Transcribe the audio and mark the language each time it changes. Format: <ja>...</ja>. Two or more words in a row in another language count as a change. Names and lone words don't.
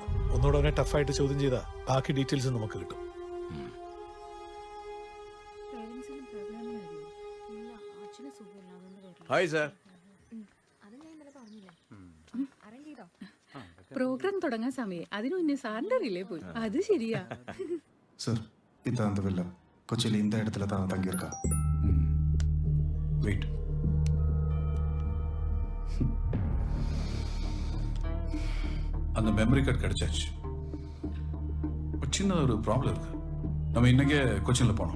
<ml>ഒന്നുകൂടെ അവനെ ടഫായിട്ട് ചോദ്യം ചെയ്താൽ ബാക്കി ഡീറ്റെയിൽസ് നമുക്ക് കിട്ടും. ഹായ് സാർ. പ്രോഗ്രാം തുടങ്ങാൻ സമയം അതിനു മുന്നേ സാറിന്റെ റിലേ പോയി. അത് ശരിയാ</ml> <ta>சார் இந்த அந்த வில்ல கொச்சியில் இந்த இடத்துல தான் தங்கியிருக்கா. வெயிட். அந்த மெமரி கார்டு கிடைச்சாச்சு. ஒரு சின்ன ஒரு ப்ராப்ளம் இருக்கு. நம்ம இன்னைக்கே கொச்சினில் போனோம்.</ta>